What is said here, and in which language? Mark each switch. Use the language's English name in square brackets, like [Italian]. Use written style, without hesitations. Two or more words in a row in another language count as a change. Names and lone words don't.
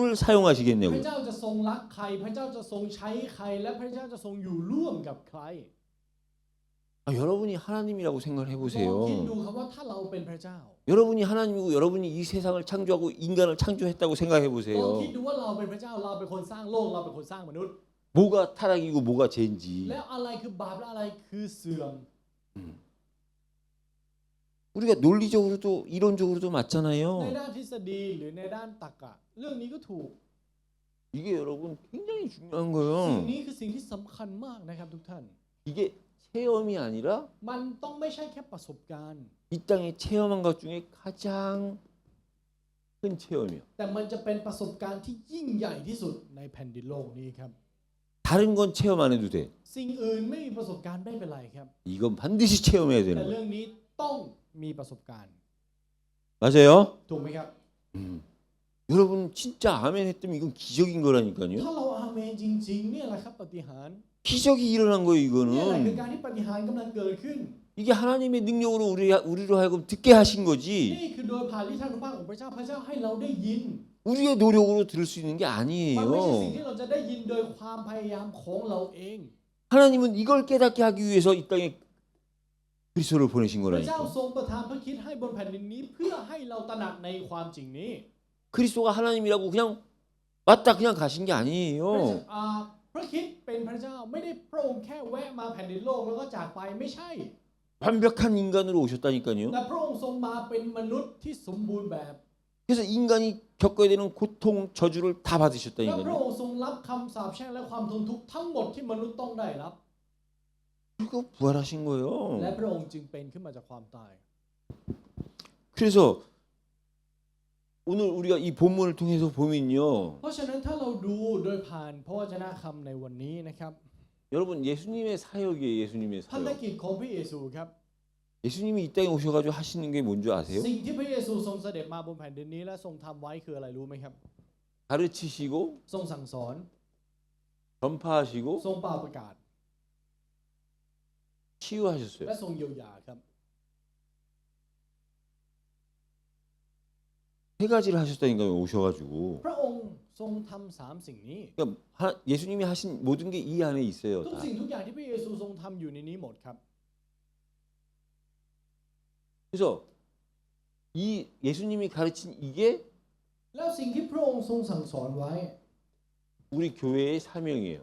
[Thai] พระ [Korean] 사용하시겠냐고요. [Thai] เจ้าจะทรงรักใคร พระเจ้าจะทรงใช้ใคร และพระเจ้าจะทรงอยู่ร่วมกับใคร [Korean] 여러분이 하나님이라고 생각을 [Thai] ลองคิด [Korean] 해보세요. [Thai] ดูครับว่าถ้าเราเป็นพระเจ้า [Korean] 여러분이 하나님이고 여러분이 이 세상을 창조하고 인간을 창조했다고 생각해 [Thai] ลอง [Korean] 보세요. [Thai] คิดดูว่าเราเป็นพระเจ้าเราเป็นคนสร้างโลกเราเป็นคนสร้างมนุษย์ [Korean] 뭐가 타락이고 뭐가 죄인지. [Thai] แล้วอะไรคือบาปและอะไรคือเสื่อม [Korean] 우리가 논리적으로도 이론적으로도 [Thai] ใน [Korean] 맞잖아요. [Thai] ด้านทฤษฎีหรือในด้านตรรกะเรื่องนี้ก็ถูก [Korean] 이게 여러분 굉장히 중요한 [Thai] สิ่ง [Korean] 거예요. [Thai] นี้คือสิ่งที่สำคัญมากนะครับทุกท่าน [Korean] 이게 체험이 아니라 [Thai] มันต้องไม่ใช่แค่ประสบการณ์ [Korean] 이 땅에 체험한 것 중에 가장 큰 체험이요. [Thai] แต่มันจะเป็นประสบการณ์ที่ยิ่งใหญ่ที่สุดในแผ่นดินโลกนี้ครับ [Korean] 다른 건 체험 안 해도 돼. [Thai] สิ่งอื่นไม่มีประสบการณ์ไม่เป็นไรครับ [Korean] 이건 반드시 체험해야 [Thai] แต่ [Korean] 되는 [Thai] เรื่ [Korean] 거예요. [Thai] องนี้ต้องมีประสบการณ์ [Korean] 맞아요? [Thai] ถูกไหมครับ [Korean] 여러분 진짜 아멘 했더니 이건 기적인 거라니까요. [Thai] ถ้าเราอาเมนจริงๆเนี่ยแหละครับปาฏิหาริย์ [Korean] 기적이 일어난 거예요, [Thai] เนี่ยแหละคือ [Korean] 이거는. [Thai] การที่ปาฏิหาริย์กำลังเกิดขึ้น [Korean] 이게 하나님의 능력으로 우리로 하여금 듣게 하신 거지. [Thai] นี่คือโดยผ่านฤทธานุภาพของพระเจ้าพระเจ้าให้เราได้ยิน [Korean] 우리의 노력으로 들을 수 있는 게 [Thai] มันไม่ใช่สิ่ง [Korean] 아니에요. [Thai] ที่เราจะได้ยินโดยความพยายามของเราเอง [Korean] 하나님은 이걸 깨닫게 하기 위해서 이 땅에 그리스도를 보내신 [Thai] พระเจ้า [Korean] 거라니까. [Thai] ทรงประทานพระคิดให้บนแผ่นดินนี้เพื่อให้เราตระหนักในความจริงนี้ [Korean] 그리스도가 하나님이라고 그냥 맞다 그냥 가신 게 [Thai] พระ [Korean] 아니에요. [Thai] พระคริสต์เป็นพระเจ้าไม่ได้พระองค์แค่แวะมาแผ่นดินโลกแล้วก็จากไปไม่ใช่ [Korean] 완벽한 인간으로 오셨다니까요. [Thai] แต่พระองค์ทรงมาเป็นมนุษย์ที่สมบูรณ์แบบ [Korean] 그래서 인간이 겪어야 되는 고통, 저주를 다 [Thai] และพระ [Korean] 받으셨다니까요. [Thai] องค์ทรงรับคำสาปแช่งและความทนทุกข์ทั้งหมดที่มนุษย์ต้องได้รับ [Korean] 그리고 부활하신 [Thai] และ [Korean] 거예요. [Thai] พระองค์จึงเป็นขึ้นมาจากความตาย [Korean] 그래서 오늘 우리가 이 본문을 통해서 보면요. [Thai] เพราะฉะนั้นถ้าเราดูโดยผ่านพระวจนะคำในวันนี้นะครับ [Korean] 여러분 예수님의 사역이에요. 예수님의 [Thai] พันธ [Korean] 사역. [Thai] กิจของพระเยซูครับ [Korean] 예수님이 이 땅에 오셔가지고 하시는 게 뭔지 아세요? [Thai] สิ่งที่พระเยซูทรงเสด็จมาบนแผ่นดินนี้และทรงทำไว้คืออะไรรู้ไหมครับ [Korean] 가르치시고 [Thai] ทรงสั่งสอน [Korean] 전파하시고 [Thai] ทรงเป่าประกาศ [Korean] 치유하셨어요. [Thai] และทรงเยียวยาครับ [Korean] 세 가지를 하셨다니까요. 오셔가지고. [Thai] พระองค์ทรงทำสามสิ่งนี้ [Korean] 그러니까 예수님이 하신 모든 게 이 안에 있어요. [Thai] ทุก [Korean] 다. [Thai] สิ่งทุกอย่างที่พระเยซูทรงทำอยู่ในนี้หมดครับ [Korean] 그래서 이 예수님이 가르친 이게 [Thai] แล้วสิ่งที่พระองค์ทรงสั่งสอนไว้ [Korean] 우리 교회의 사명이에요.